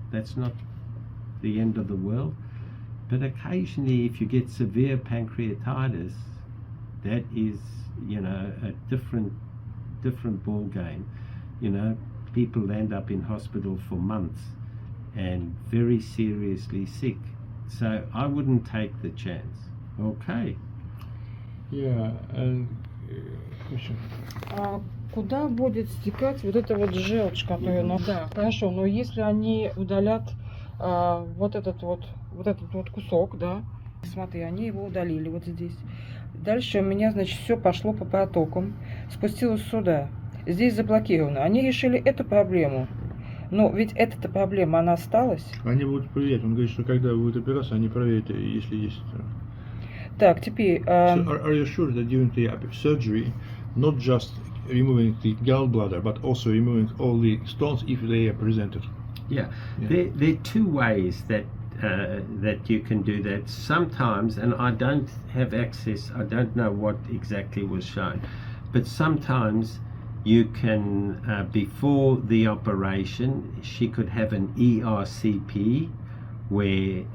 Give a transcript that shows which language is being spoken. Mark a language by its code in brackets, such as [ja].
[en] That's not the end of the world. But occasionally, if you get severe pancreatitis, that is, a different ball game. People land up in hospital for months and very seriously sick. So I wouldn't take the chance. Okay. Yeah, and question. [ru] Куда будет стекать вот эта вот желчь, которая да, хорошо, но если они удалят вот этот вот кусок, да, смотри, они его удалили вот здесь. Дальше у меня, значит, все пошло по протокам, спустилось сюда. Здесь заблокировано. Они решили эту проблему. Но ведь эта проблема, она осталась. Они будут проверять. Он говорит, что когда будет операция, они проверят, если есть. Так, теперь... [en] So are you sure that during the surgery, not just removing the gallbladder, but also removing all the stones if they are presented? Yeah. There are two ways that you can do that. Sometimes, and I don't have access, I don't know what exactly was shown, but sometimes you can, before the operation, she could have an ERCP where...